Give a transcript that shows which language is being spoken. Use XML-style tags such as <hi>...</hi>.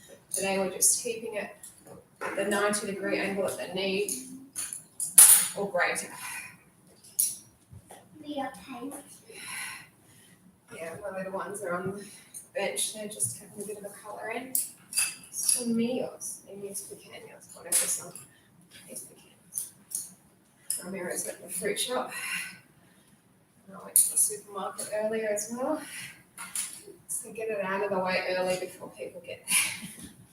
<en>Today we're just keeping it at the 90-degree angle at the knee or greater. Yeah, my little ones are on the bench. They're just having a bit of a colour in.</en> <es>Son míos, y mis pequeños, por eso son mis pequeños.</es> <en>Ramira's at the fruit shop. And I went to the supermarket earlier as well. So get it out of the way early before people get there.</en>